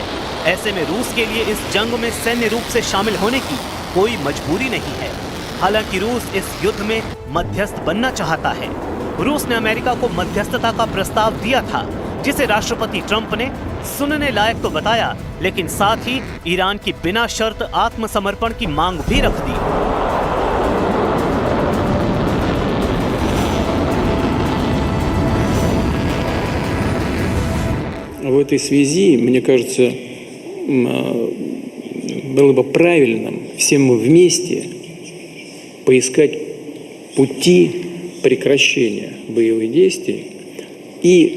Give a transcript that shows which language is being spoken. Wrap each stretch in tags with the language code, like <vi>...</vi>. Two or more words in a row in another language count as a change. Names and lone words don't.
<hi>ऐसे में रूस के लिए इस जंग में सैन्य रूप से शामिल होने की कोई मजबूरी नहीं है। हालांकि रूस इस युद्ध में मध्यस्थ बनना चाहता है। रूस ने अमेरिका को मध्यस्थता का प्रस्ताव दिया था, जिसे राष्ट्रपति ट्रंप ने सुनने लायक तो बताया, लेकिन साथ ही ईरान की बिना शर्त आत्मसमर्पण की मांग भी रख दी।</hi> <ru>В этой связи, мне кажется, было бы правильным всем вместе поискать пути прекращения боевых действий и</ru>